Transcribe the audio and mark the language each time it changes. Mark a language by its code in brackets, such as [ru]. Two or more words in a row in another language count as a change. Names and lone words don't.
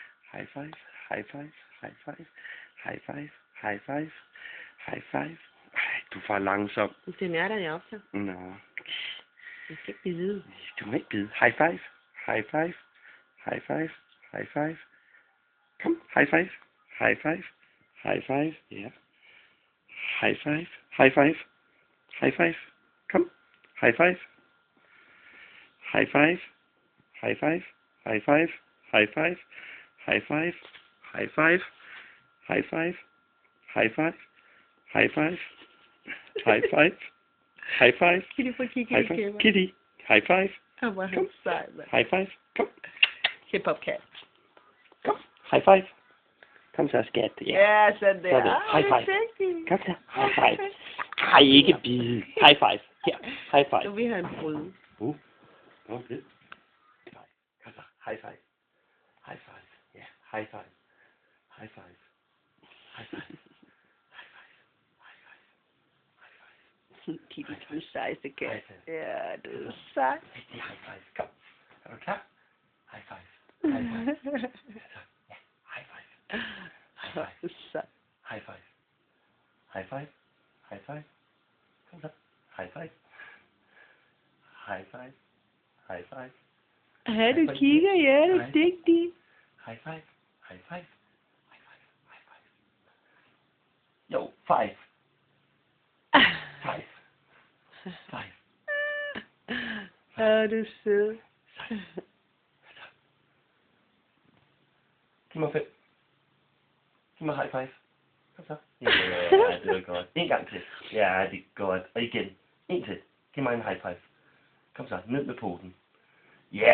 [en] High five. High five. High five. High five. High five. High five. [da] Ej, du er for langsom. Det er der, jeg optager. Nå. Jeg skal ikke bide. Du må ikke bide. [en] High five. High five. High five. High five. Kom. High five. High five. High five. Ja. High five. High five. High five. Kom. High five. High five. High five. High five. High five. High five. High five. High five. High five. High five. High five. High five. [da] Kitty, prøv at kigge [en] High [da] i [en] five. [da] kameraet. [en] Kitty. High five. [da] Hvor er han sej, mand. [en] High five. Kom. Hip-hop cat. Kom. High five. [da] Kom så, skat. Ja, sådan der. [en] High five. [da] Kom så. [en] High five. [da] Ej, ikke bide. [en] High five. Her. High five. [da] Nu vil han bryde. Okay. Kom så. [en] High five. High five. Ja. High five. High five. High five. [da] Kitty, du er sejste kat. Ja, du er sej. Rigtig [en] high five. [da] Kom. Er du klar? [en] High five. High five. Ja. High five. High five. [da] Du er sej. [en] High five. High five. High five. [da] Kom så. [en] High five. High five. High five. [da] Ja, du kigger, ja, du er dygtig. [en] High five. High five. High five. High five. Jo, five. Five. Five. [da] Ja, du er sød. Giv mig 5. Giv mig [en] high five. [da] Kom så. Ja, det var godt. En gang til. Ja, det er godt. Og igen. En til. Giv mig en [en] high five. [da] Kom så. Ned med poten. Ja!